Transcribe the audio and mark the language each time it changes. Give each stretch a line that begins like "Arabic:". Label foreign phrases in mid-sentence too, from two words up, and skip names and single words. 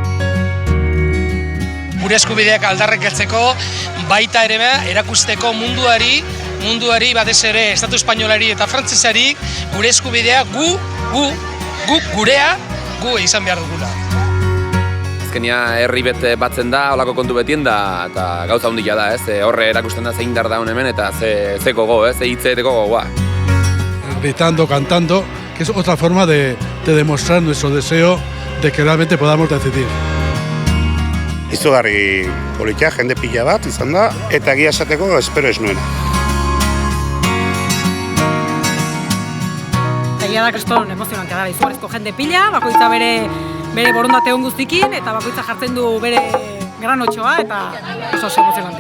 Basque: Gure eskubideak aldarrikatzeko, baita ere erakusteko munduari batez ere Estatu Espainolari eta Frantsesari gure eskubidea gurea izan behar dugula. Azkenia herri bete batzen da, holako kontu betien da, eta gauza handia da, horre erakusten da zein dar da hemen eta ze gogo, ze hitzeteko gogoa.
Spanish: Gritando, cantando, que es otra forma de demostrar nuestro deseo de que realmente podamos decidir.
Basque: Izugarri politia, jende pila bat izan da, eta egia esateko espero ez nuena. Egia da kriston emozionantea da, izugarrizko jende pila, bakoitza bere borondate hon guztikin, eta bakoitza jartzen du bere granotxoa, eta oso emozionantea.